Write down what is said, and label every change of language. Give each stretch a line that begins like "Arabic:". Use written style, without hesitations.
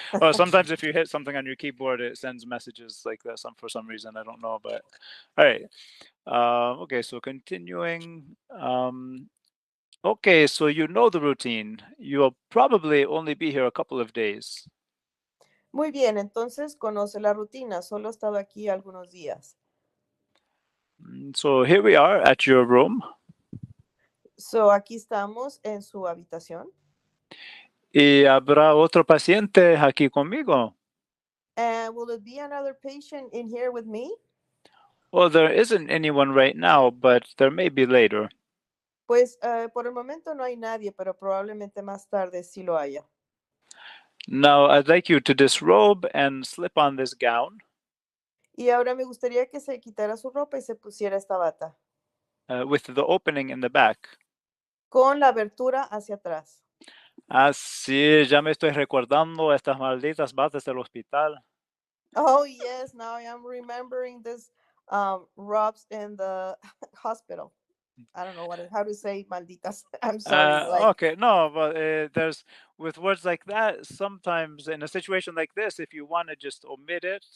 English: Well, sometimes if you hit something on your keyboard, it sends messages like that. For some reason, I don't know, but all right. Okay, so continuing. Okay, so you know the routine. You'll probably only be here a couple of days.
Spanish: Muy bien, entonces conoce la rutina. Solo he estado aquí algunos días.
English: So here we are at your room.
Spanish: So aquí estamos en su habitación. ¿Y habrá otro paciente aquí conmigo?
English: And will it be another patient in here with me? Well, there isn't anyone right now, but there may be later.
Spanish: Pues por el momento no hay nadie, pero probablemente más tarde sí lo haya.
English: Now, I'd like you to disrobe and slip on this gown.
Spanish: Y ahora me gustaría que se quitara su ropa y se pusiera esta bata.
English: With the opening in the back.
Spanish: Con la abertura hacia atrás. Ah, sí, ya me estoy recordando estas malditas batas del hospital.
English: Oh, yes, now I am remembering this robes in the hospital. I don't know how to say malditas. I'm sorry. Okay, no, but there's, with words like that, sometimes in a situation like this, if you want to just omit it,